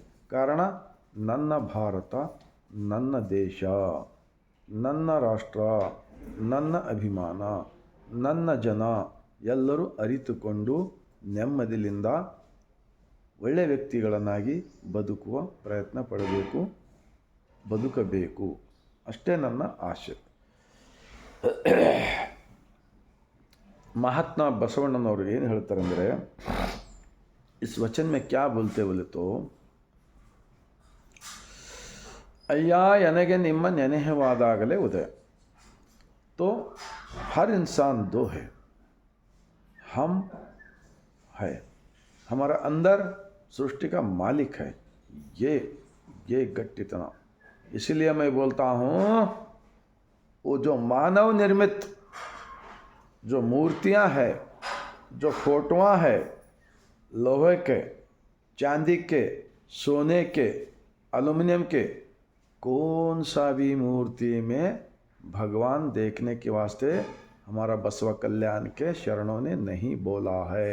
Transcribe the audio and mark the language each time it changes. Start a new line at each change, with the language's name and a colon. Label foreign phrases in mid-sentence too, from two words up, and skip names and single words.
Kannada: ಕಾರಣ ನನ್ನ ಭಾರತ, ನನ್ನ ದೇಶ, ನನ್ನ ರಾಷ್ಟ್ರ, ನನ್ನ ಅಭಿಮಾನ, ನನ್ನ ಜನ ಎಲ್ಲರೂ ಅರಿತುಕೊಂಡು ನೆಮ್ಮದಿಯಿಂದ ಒಳ್ಳೆಯ ವ್ಯಕ್ತಿಗಳನ್ನಾಗಿ ಬದುಕುವ ಪ್ರಯತ್ನ ಪಡಬೇಕು, ಬದುಕಬೇಕು. ಅಷ್ಟೇ ನನ್ನ ಆಶೆ. महात्मा बसवಣ್ಣನವರು ಏನು ಹೇಳ್ತಾರೆ ಅಂದರೆ,
Hindi: इस वचन में क्या बोलते बोले तो,
Kannada: ಅಯ್ಯ ನನಗೆ ನಿಮ್ಮ ನೆನೆಹವಾದಾಗಲೇ ಉದಯ.
Hindi: तो हर इंसान दो है, हम है, हमारा अंदर सृष्टि का मालिक है, ये गट्टितना. इसलिए मैं बोलता हूँ, वो जो मानव निर्मित जो मूर्तियाँ हैं, जो फोटोआँ हैं, लोहे के, चांदी के, सोने के, एल्युमिनियम के, कौन सा भी मूर्ति में भगवान देखने के वास्ते हमारा बसवा कल्याण के शरणों ने नहीं बोला है.